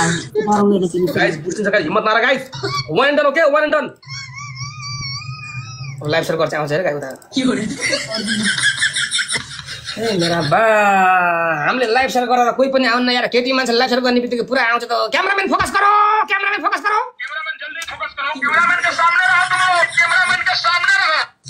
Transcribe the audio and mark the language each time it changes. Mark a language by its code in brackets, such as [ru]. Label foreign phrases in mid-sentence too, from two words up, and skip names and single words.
[ne] गाइस, बुझ्छ गाइस, हिम्मत नरा गाइस। [en] one and done, okay, one and done. live share [ne] गर्छ आउँछ रे गाइस उता। ए मेरा बा, हामीले [en] live share [ne] गरेर कोही पनि आउन यार। केटी मान्छे [en] live share [ne] गर्ने बित्तिकै पुरा आउँछ त। [en] cameraman focus [hi] करो, [en] cameraman focus [hi] करो, क्यामेराम्यान जल्दी फोकस करो, क्यामेराम्यान के सामने रहो तुम, क्यामेराम्यान के सामने रहो।